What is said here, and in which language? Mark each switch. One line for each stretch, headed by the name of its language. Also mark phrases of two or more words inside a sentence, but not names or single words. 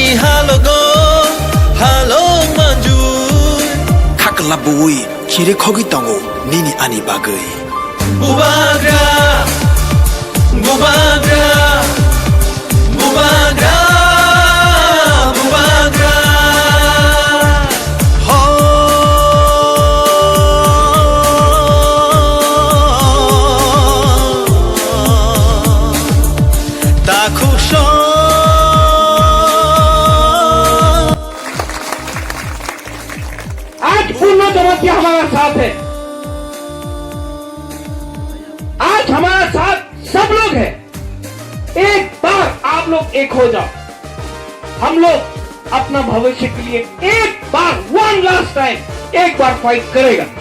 Kok Borok: halogo halok manjoi khaklabui khire khogi tango nini ani bagai Bubagra Bubagra Bubagra Bubagra Ho Takusho
Hindi: आज पूर्ण जमातिया हमारा साथ है आज हमारा साथ सब लोग हैं एक बार आप लोग एक हो जाओ हम लोग अपना भविष्य के लिए एक बार
English: one last time
Hindi: एक बार फाइट करेगा